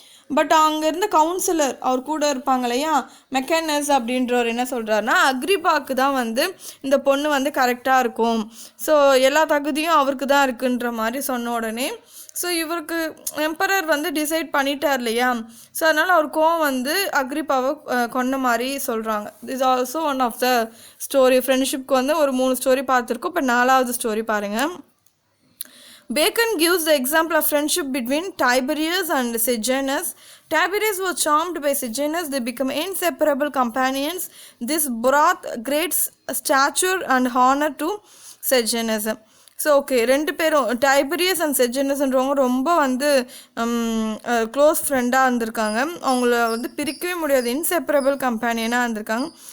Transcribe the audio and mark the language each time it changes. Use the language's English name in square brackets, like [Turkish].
[Tamil] But அங்கே இருந்த councillor அவர் கூட இருப்பாங்க இல்லையா, மெக்கானஸ் அப்படின்றவர் என்ன சொல்கிறாருன்னா, அக்ரிப்பாவுக்கு தான் வந்து இந்த பொண்ணு வந்து கரெக்டாக இருக்கும், ஸோ எல்லா தகுதியும் அவருக்கு தான் இருக்குன்ற மாதிரி சொன்ன உடனே ஸோ இவருக்கு எம்பரர் வந்து டிசைட் பண்ணிட்டார் இல்லையா, ஸோ அதனால் அவர் கோவம் வந்து அக்ரிப்பாவை கொன்ன மாதிரி சொல்கிறாங்க. [English] Is also one of the story. [Tamil] ஃப்ரெண்ட்ஷிப்க்கு வந்து ஒரு 3 ஸ்டோரி பார்த்துருக்கோம். இப்போ 4வது ஸ்டோரி பாருங்கள். [English] Bacon gives the example of friendship between Tiberius and Sejanus. Tiberius was charmed by Sejanus. They become inseparable companions. This brought great stature and honor to Sejanus. [Tamil] So okay, 2 பேரும் டைபரியஸ் and செஜனஸ்ன்றவங்க ரொம்ப வந்து close ஃப்ரெண்டாக இருந்திருக்காங்க. அவங்கள வந்து பிரிக்கவே முடியாது, inseparable கம்பேனியனாக இருந்திருக்காங்க.